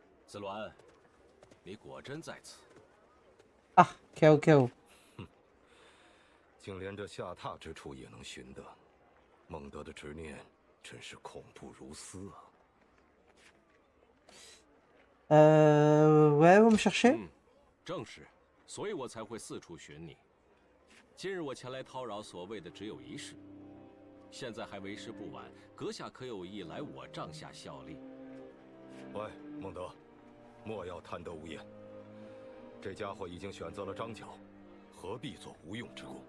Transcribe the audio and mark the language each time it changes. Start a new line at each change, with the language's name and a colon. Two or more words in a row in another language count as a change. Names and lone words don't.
Chinese: 子鸾，你果真在此啊？KO KO。竟连这下榻之处也能寻得，孟德的执念真是恐怖如斯啊
French: ！Ouais, vous me cherchez？
Chinese: 正是，所以我才会四处寻你。今日我前来叨扰，所谓的只有一事。现在还为时不晚，阁下可有意来我帐下效力？喂，孟德，莫要贪得无厌。这家伙已经选择了张角，何必做无用之功？